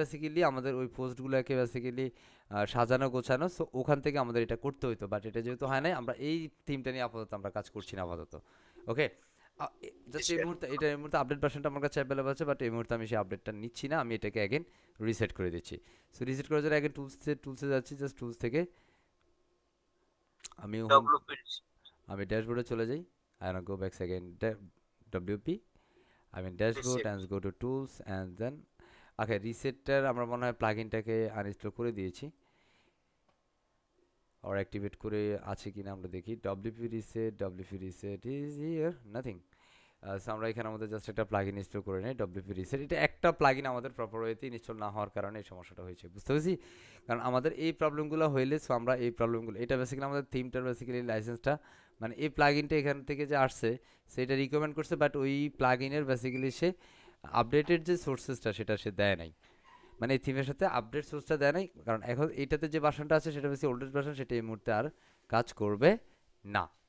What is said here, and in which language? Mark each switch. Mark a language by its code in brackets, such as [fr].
[bn] Basically আমাদের ওই পোস্টগুলোকে basically সাজানো গোছানো, সো ওখান থেকে আমাদের এটা করতে হইতো, বাট এটা যেহেতু হয় নাই, আমরা এই থিমটা নিয়ে আপাতত আমরা কাজ করছি না আপাতত। [en] okay, [bn] জি জাস্ট এই স্যার। মুহূর্তে, এই মুহূর্তে আপডেট ভার্সনটা আমার কাছে অ্যাভেলেবল আছে, বাট এই মুহূর্তে আমি সেই আপডেটটা নিচ্ছি না, আমি এটাকে অ্যাগেন রিসেট করে দিচ্ছি। সো রিসেট করার জন্য অ্যাগেন টুলসে যাচ্ছি, জাস্ট টুলস থেকে আমি হোম, [en] WP. [bn] আমি ড্যাশবোর্ডে চলে যাই, [en] and I go back again WP, I mean dashboard reset. and go to tools and then okay, resetter [bn] আমরা মনে হয় প্লাগইনটাকে আনইনস্টল করে দিয়েছি, আর অ্যাক্টিভেট করে আছে কিনা আমরা দেখি। [en] WP reset is here nothing। [bn] So আমরা এখানে আমাদের জাস্ট একটা প্লাগইন ইনস্টল করে নিই, WP reset। এটা একটা প্লাগইন আমাদের প্রপার ওয়েতে ইনস্টল না হওয়ার কারণে এই সমস্যাটা হয়েছে, বুঝতে পেরেছি? কারণ আমাদের এই প্রবলেমগুলো হইলে, সো আমরা এই প্রবলেমগুলো, এটা বেসিক্যালি আমাদের থিমটার বেসিক্যালি লাইসেন্সটা, মানে এই প্লাগইনটা এখান থেকে যে আসছে সেটা রিকমেন্ড করছে, বাট ওই প্লাগইনের বেসিক্যালি সে আপডেটেড যে সোর্সেসটা সেটা সে দেয় নাই, মানে এই থিমের সাথে আপডেট সোর্সটা দেয় নাই, কারণ এখন এইটাতে যে ভার্সনটা আছে সেটা বেশি ওল্ডেস্ট ভার্সন, সেটা এই মুহূর্তে আর কাজ করবে না।